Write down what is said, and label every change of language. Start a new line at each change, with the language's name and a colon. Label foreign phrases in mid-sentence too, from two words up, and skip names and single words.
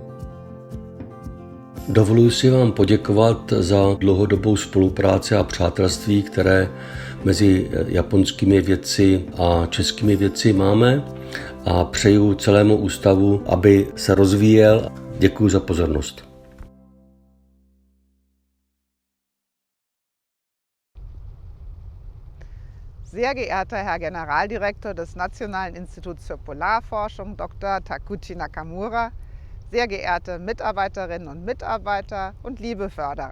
Czech: Dovoluji si vám poděkovat za dlouhodobou spolupráci a přátelství, které mezi japonskými vědci a českými vědci máme, a přeju celému ústavu, aby se rozvíjel. Děkuji za pozornost.
German: Sehr geehrter Herr Generaldirektor des Nationalen Instituts für Polarforschung, Dr. Takuchi Nakamura, sehr geehrte Mitarbeiterinnen und Mitarbeiter und liebe Förderer.